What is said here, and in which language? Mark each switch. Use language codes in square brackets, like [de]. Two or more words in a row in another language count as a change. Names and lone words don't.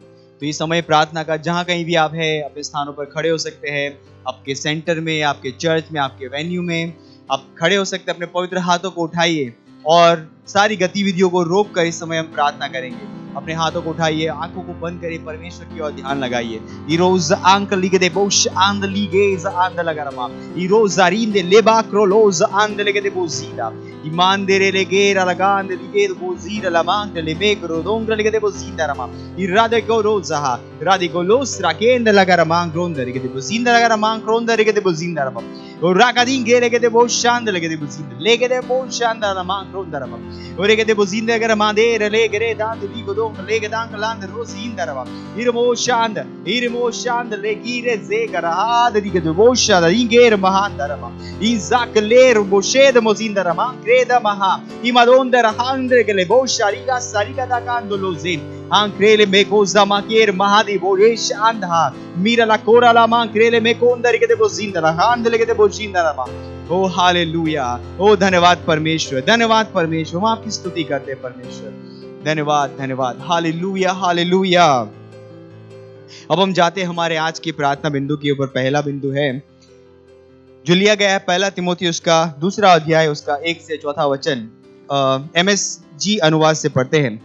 [hi] तो ये समय प्रार्थना का, जहाँ कहीं भी आप हैं अपने स्थानों पर खड़े हो सकते हैं, आपके सेंटर में, आपके चर्च में, आपके वेन्यू में आप खड़े हो सकते हैं। अपने पवित्र हाथों को उठाइए और सारी गतिविधियों को रोक कर इस समय हम प्रार्थना करेंगे। अपने हाथों को उठाइए, आंखों को बंद करिए, परमेश्वर की ओर ध्यान लगाइए। इरोज आंक लिगदे बोश आंद लिगेज आंद लगारमा इरोज आरिंदे लेबा क्रोलोज आंद लिगदे बोजीदा ईमान देरे लेगेरा लगांद लिगेद बोजीरा लमांग लेबे क्रोदोंग लिगदे बोजीदा रमा इरादे को रोजाहा रादे को लोस राकेंद लगारमांग रोंद लिगदे बोजीदा लगारमांग रोंद लिगदे बोजीदा रमा Rakadin gelegede boşandı legede buzinde legede boşandı lama krondarama oregede buzinde garamade legede dan ligodon legedan land rosindarama irmoşandı legire zegarahad ligede boşandı inger mahandarama izakler boşede mozindarama kreda maha imadonda rahandre gele boşariga sariga da kandolozin Ankrele meko zamakir mahadi boresh andha mira la kora la mankrele meko अंदर के वो जिंदा रहा अंदर के वो जिंदा रहा ओ हालेलुया ओ धन्यवाद परमेश्वर हम आपकी स्तुति करते हैं परमेश्वर धन्यवाद हालेलुया हालेलुया। अब हम जाते हैं हमारे आज की प्रार्थना बिंदु के ऊपर। पहला बिंदु है जो लिया गया है पहला तिमोथियुस का 2 अध्याय उसका 1 से 4 वचन MSG अनुवाद से पढ़ते हैं।